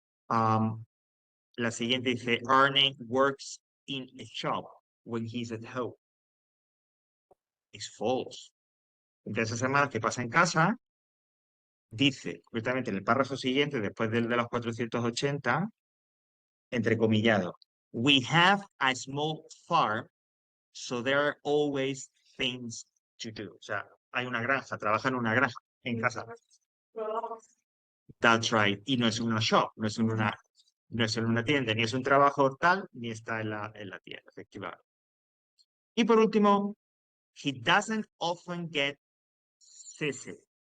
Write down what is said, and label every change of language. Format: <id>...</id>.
<es>La siguiente dice,</es> <en>Arnie works in a shop when he's at home. It's false.</en> <es>Entonces, esa semana que pasa en casa, dice, concretamente en el párrafo siguiente, después del de los 480, entrecomillado,</es> <en>we have a small farm, so there are always things to do.</en> <es>O sea, hay una granja, trabaja en una granja en casa.</es> <en>That's right.</en> <es>Y no es una shop, no es en una tienda, ni es un trabajo tal, ni está en la tienda, efectivamente. Y por último,</es> <en>he doesn't often get seasick.</en>